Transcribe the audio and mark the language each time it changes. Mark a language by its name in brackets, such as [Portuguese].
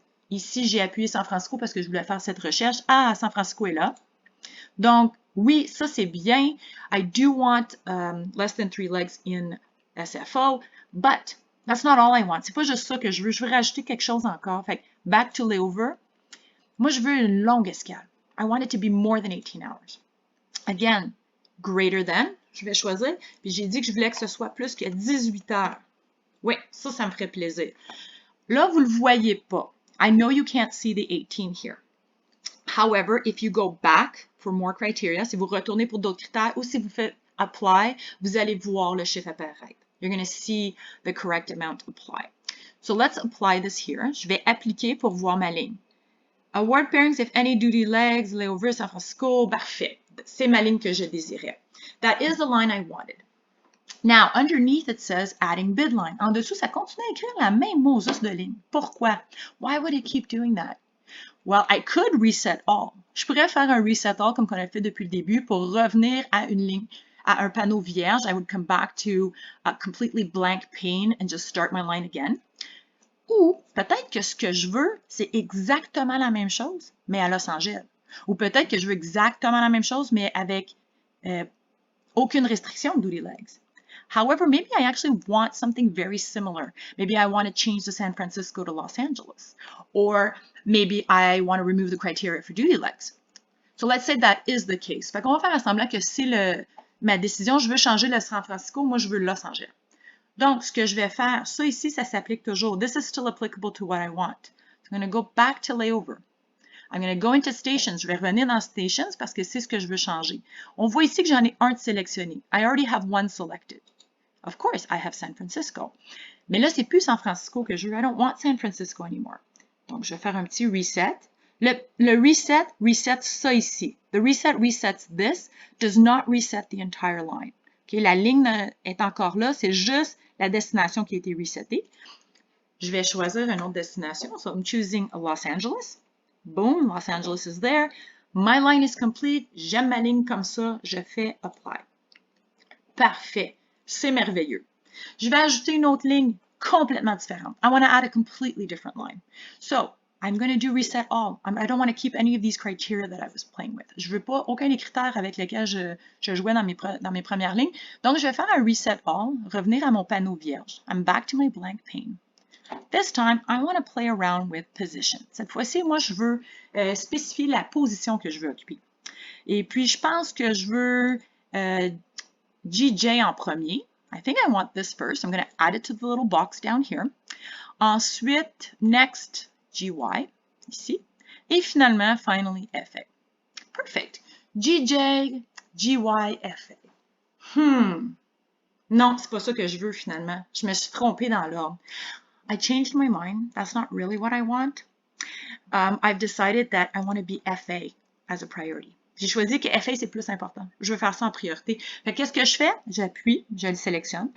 [French] Ici, j'ai appuyé San Francisco parce que je voulais faire cette recherche. Ah, San Francisco est là. Donc, oui, ça c'est bien. [English] I do want less than 3 legs in SFO, but that's not all I want. [French] C'est pas juste ça que je veux. Je veux rajouter quelque chose encore. Fait que [English] back to layover. [French] Moi, je veux une longue escale. [English] I want it to be more than 18 hours. Again, greater than. [French] Je vais choisir. Puis j'ai dit que je voulais que ce soit plus que 18 heures. Oui, ça me ferait plaisir. Là, vous ne le voyez pas. [English] I know you can't see the 18 here. However, if you go back for more criteria, [French] si vous retournez pour d'autres critères ou si vous faites apply, vous allez voir le chiffre apparaître. [English] You're going to see the correct amount apply. So let's apply this here. [French] Je vais appliquer pour voir ma ligne. Award pairings if any duty legs, layover San Francisco, parfait. C'est ma ligne que je désirais. [English] That is the line I wanted. Now, underneath it says adding bid line. [French] En dessous, ça continue à écrire la même Moses de ligne. Pourquoi? [English] Why would it keep doing that? Well, I could reset all. [French] Je pourrais faire un reset all comme on a fait depuis le début pour revenir à une ligne, à un panneau vierge. [English] I would come back to a completely blank pane and just start my line again. [French] Ou peut-être que ce que je veux, c'est exactement la même chose, mais à Los Angeles. Ou peut-être que je veux exactement la même chose, mais avec aucune restriction de duty legs. [English] However, maybe I actually want something very similar. Maybe I want to change the San Francisco to Los Angeles. Or maybe I want to remove the criteria for duty legs. So let's say that is the case. [French] Fait qu'on va faire semblant que c'est ma décision, je veux changer le San Francisco, moi je veux Los Angeles. Donc, ce que je vais faire, ça ici, ça s'applique toujours. [English] This is still applicable to what I want. So I'm going to go back to layover. I'm going to go into stations. [French] Je vais revenir dans stations parce que c'est ce que je veux changer. On voit ici que j'en ai un de sélectionné. [English] I already have one selected. Of course, I have San Francisco. [French] Mais là, c'est plus San Francisco que je veux. [English] I don't want San Francisco anymore. [French] Donc, je vais faire un petit reset. Le reset resets ça ici. [English] The reset resets this, does not reset the entire line. [French] Okay, la ligne est encore là, c'est juste la destination qui a été resetée. Je vais choisir une autre destination. [English] So I'm choosing Los Angeles. Boom, Los Angeles is there. My line is complete. [French] J'aime ma ligne comme ça. Je fais apply. Parfait. C'est merveilleux. Je vais ajouter une autre ligne complètement différente. [English] I want to add a completely different line. So, I'm going to do reset all. I don't want to keep any of these criteria that I was playing with. [French] Je veux pas aucun des critères avec lesquels je jouais dans mes premières lignes. Donc, je vais faire un reset all, revenir à mon panneau vierge. [English] I'm back to my blank pane. This time, I want to play around with position. [French] Cette fois-ci, moi, je veux spécifier la position que je veux occuper. Et puis, je pense que je veux GJ en premier. [English] I think I want this first. I'm going to add it to the little box down here. [French] Ensuite, next, GY, ici. Et finalement, finally, FA. Perfect. GJ, GY, FA. Non, c'est pas ça que je veux finalement. Je me suis trompée dans l'ordre. [English] I changed my mind. That's not really what I want. I've decided that I want to be FA as a priority. [French] J'ai choisi que FA, c'est plus important. Je veux faire ça en priorité. Fait qu'est-ce que je fais? J'appuie, je le sélectionne.